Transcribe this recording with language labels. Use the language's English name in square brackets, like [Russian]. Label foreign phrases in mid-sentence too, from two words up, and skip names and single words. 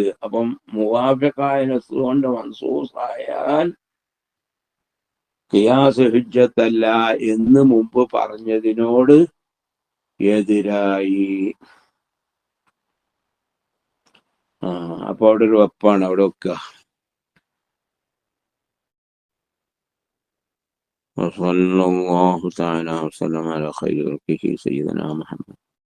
[Malayalam] അപ്പം മുവാഫിഖായ നസ് കൊണ്ട് മൻസൂസ് ആയാൽ ഖിയാസ് ഹുജ്ജത്തല്ല എന്ന് മുമ്പ് പറഞ്ഞതിനോട് എതിരായി. അപ്പൊ അവിടെ ഒരു വെപ്പാണ്, അവിടെ വെക്കുക. [Arabic] وصلى الله تعالى وسلم على خير خلقه سيدنا محمد.